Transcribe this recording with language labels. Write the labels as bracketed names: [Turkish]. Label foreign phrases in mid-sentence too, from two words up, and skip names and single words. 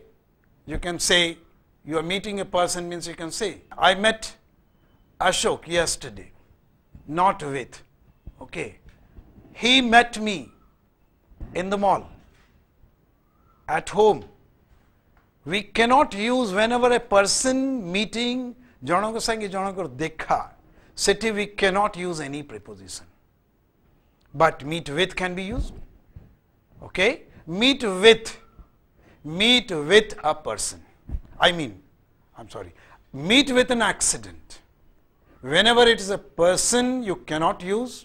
[English] You can say, you are meeting a person means you can say, I met Ashok yesterday, not with. Okay? He met me in the mall, at home. We cannot use whenever a person meeting, [Nepali] जनको सङ्गे जनको देखा, [English] seti we cannot use any preposition. But meet with can be used. Okay? Meet with a person. Meet with an accident. Whenever it is a person, you cannot use.